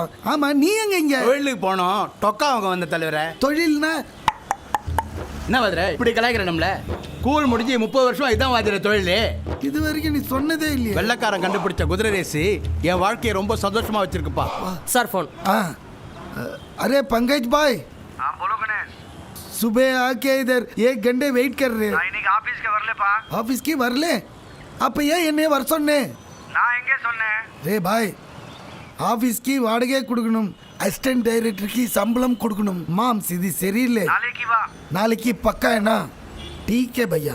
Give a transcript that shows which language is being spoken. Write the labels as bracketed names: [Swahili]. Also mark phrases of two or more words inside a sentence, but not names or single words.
[Tamil] ஆமா, நீ எங்க இங்க? தொழிலுக்கு போனோம், டொக்கா அவங்க வந்த தலைவரே. தொழில்னா என்ன வாதிர இப்படி கலாய்க்கிற? நம்மள ஸ்கூல் முடிஞ்சு 30 வருஷம் இதான் வாதிர தொழில். இது வரைக்கும் நீ சொன்னதே இல்லையா? வெள்ளக்காரன் கண்டுபிடிச்ச குதிரை ரேசி என் வாழ்க்கையை ரொம்ப சந்தோஷமா வச்சிருக்குப்பா. சார் ஃபோன். [Hindi] अरे पंकज भाई। हाँ बोलो गणेश। सुबह आके इधर 1 घंटे वेट कर रहे. [Tamil] இன்னைக்கு ஆபீஸ்க்கு வரலப்பா. ஆபீஸ்க்கு வரல? அப்ப ஏன் என்னை வர சொன்னே? நான் எங்கே சொன்னேன்? [Hindi] रे भाई, [Tamil] ஆபீஸ்க்கு வாடகை கொடுக்கணும், அசிஸ்டன்ட் டைரக்டருக்கு சம்பளம் கொடுக்கணும். மாம்ஸ் இது சரியில்லை. நாளைக்கு வா. நாளைக்கு பக்கா என்ன? [Hindi] ठीके भैया.